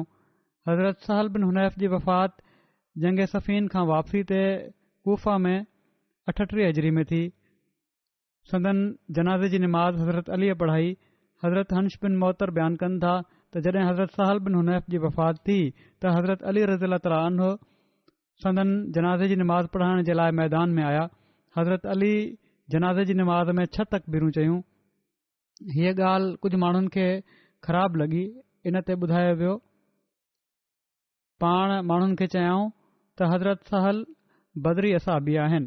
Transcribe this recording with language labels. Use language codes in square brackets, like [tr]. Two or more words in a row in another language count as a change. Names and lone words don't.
[sd] हज़रत सहल बिन हुनैफ़ जी वफ़ात जंग सफ़ीन खां वापसी ते कूफा में 38 हिजरी में थी। संदन जनाज़े जी निमाज़ हज़रत अलीअ पढ़ाई। हज़रत हंश बिन मोतर बयानु कनि था त जॾहिं हज़रत सहल बिन हुनैफ़ जी वफ़ात थी त हज़रत अली [ar] رضي الله تعالى عنه [sd] संदन जनाज़े जी निमाज़ पढ़ाइण जे लाइ मैदान में आया। हज़रत अली जनाज़े जी निमाज़ में 6 तकबीरूं चयूं। हीअ ॻाल्हि कुझु माण्हुनि खे ख़राब लॻी, इन ते ॿुधायो वियो। पाण माण्हुनि खे चयाऊं त हज़रत सहल बदरी असाबी आहिनि।